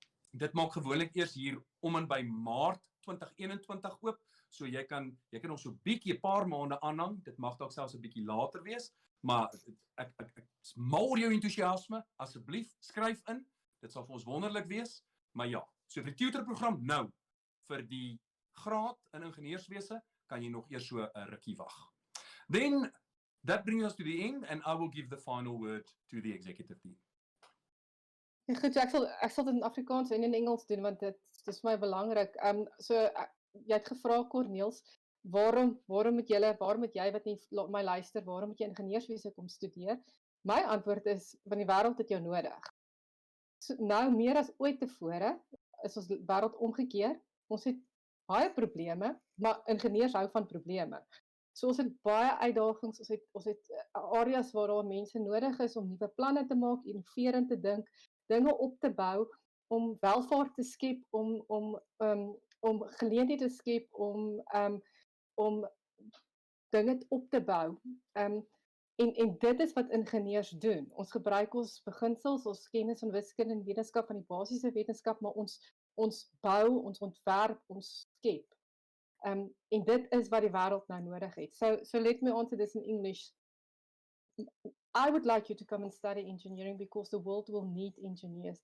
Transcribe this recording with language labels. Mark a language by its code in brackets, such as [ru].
[af] Dit maak gewoonlik eers hier om en by Maart 2021 oop, so jy kan nog so bietjie 'n paar maande aanhang, dit mag dalk selfs 'n bietjie later wees, maar ek mal oor jou entoesiasme, asseblief skryf in, dit sal vir ons wonderlik wees, maar ja, so vir die tutorprogram nou, vir die graad in ingenieurswese, kan jy nog eers so 'n rukkie wag. [en] Then, that brings us to the end, and I will give the final word to the executive team. [af] Goed, ek sal dit in Afrikaans en in Engels doen, want dit Dis vir my belangrik. So jy het gevra Corneels, waarom moet jy wat nie my luister, waarom moet jy ingenieurswese kom studeer? My antwoord is, want die wêreld het jou nodig. So, nou meer as ooit tevore is ons wêreld omgekeer. Ons het baie probleme, maar ingenieurs hou van probleme. So ons het baie uitdagings, ons het areas waar daar mense nodig is om nuwe planne te maak, innoverend te dink, dinge op te bou, om welvaart te skep, om geleenthede te skep, om dinge op te bou. En dit is wat ingenieurs doen. Ons gebruik ons beginsels, ons kennis van wiskunde en wetenskap van die basiese wetenskap, maar ons bou, ons ontwerp, ons skep. En dit is wat die wêreld nou nodig het. [en] So let me answer this in English. I would like you to come and study engineering because the world will need engineers.